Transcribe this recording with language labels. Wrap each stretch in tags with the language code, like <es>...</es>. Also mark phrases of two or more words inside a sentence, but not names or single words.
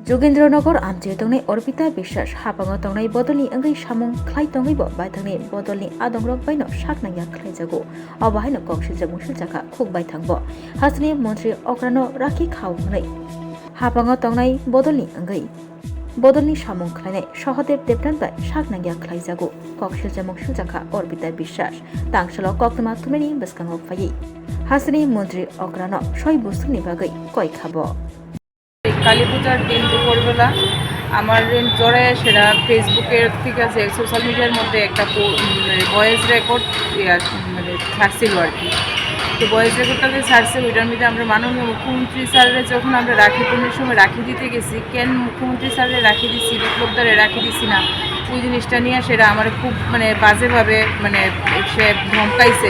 <trp>যোগেন্দ্রনगर आमचे तंगनै अर्पिता বিশ্বাস हापाङाव तंगनै बदलनि अंगै सामुं ख्लाय तंगैबो बायथांनि बदलनि आदंरक बायनो साकनाया ख्लायजागो अबाहायनो कक्सिजों मुसुल जाखा खुक बायथांबो हासनि मन्त्रि अक्रानो राखि खावनै हापाङाव तंगनै बदलनि सामुं ख्लायनाय सहदेव देबनानबाय साकनाया ख्लायजागो कक्सिजों मुसुल जाखा अर्पिता বিশ্বাস तांसल कक्तमा तुमेनि बसकाङाव फायै हासनि मन्त्रि अक्रानो सय बुस्तुनि बागै कय खाबो</trp> <bn>কালী পূজার দিন দুপুরবেলা আমার জ্বরে সেটা ফেসবুকের থেকে আছে সোশ্যাল মিডিয়ার মধ্যে একটা ভয়েস রেকর্ড মানে ছাড়ছিল আর কি। তো ভয়েস রেকর্ডটাকে ছাড়ছে, ওইটার মধ্যে আমরা মাননীয় মুখ্যমন্ত্রী স্যারের যখন আমরা রাখি পূর্ণের সময় রাখি দিতে গেছি, কেন মুখ্যমন্ত্রী স্যারের রাখি দিচ্ছি বিপ্লবদারে রাখি দিচ্ছি না, ওই জিনিসটা নিয়ে সেটা আমার খুব মানে বাজেভাবে মানে সে ধমকাইছে।</bn>